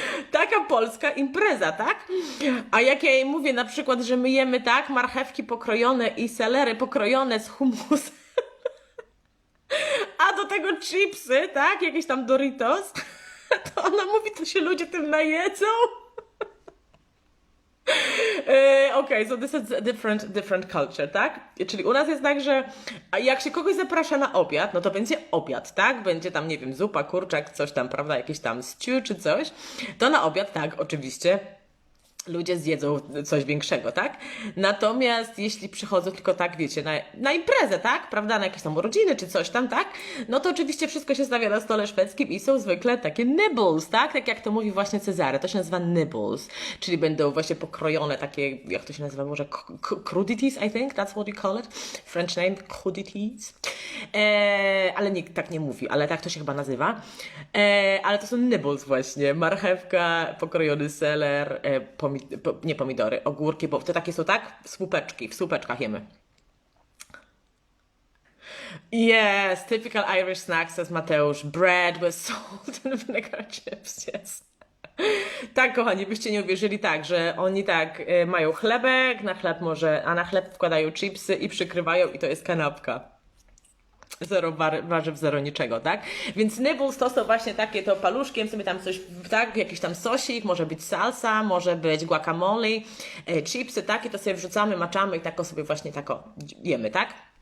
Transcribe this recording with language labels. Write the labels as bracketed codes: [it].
[pl] Taka polska impreza, tak? A jak ja jej mówię na przykład, że my jemy tak, marchewki pokrojone i selery pokrojone z hummusem, a do tego chipsy, tak? Jakieś tam Doritos, to ona mówi, to się ludzie tym najedzą. [en] Okay, so this is a different culture, tak? [pl] Czyli u nas jest tak, że jak się kogoś zaprasza na obiad, no to będzie obiad, tak? Będzie tam, nie wiem, zupa, kurczak, coś tam, prawda? Jakiś tam stew czy coś. To na obiad, tak, oczywiście. Ludzie zjedzą coś większego, tak? Natomiast jeśli przychodzą tylko tak, wiecie, na imprezę, tak? Prawda? Na jakieś tam urodziny czy coś tam, tak? No to oczywiście wszystko się stawia na stole szwedzkim i są zwykle takie nibbles, tak? Tak jak to mówi właśnie Cezary. To się nazywa nibbles, czyli będą właśnie pokrojone takie, jak to się nazywa, może crudities, [en] I think, that's what you call it. French name, crudities. [pl] Ale nikt tak nie mówi, ale tak to się chyba nazywa. Ale to są nibbles właśnie. Marchewka, pokrojony seler, nie pomidory, ogórki, bo to takie są, tak? Słupeczki, w słupeczkach jemy. [en] Yes, typical Irish snacks, says Mateusz. Bread with salt and vinegar chips, yes. [pl] Tak, kochani, byście nie uwierzyli, tak, że oni tak mają chlebek, na chleb a na chleb wkładają chipsy i przykrywają i to jest kanapka. Zero warzyw, zero niczego, tak? Więc nibbles to są właśnie takie, to paluszkiem sobie tam coś, tak? Jakiś tam sosik, może być salsa, może być guacamole, chipsy, tak? I to sobie wrzucamy, maczamy i tak sobie właśnie tak jemy, tak?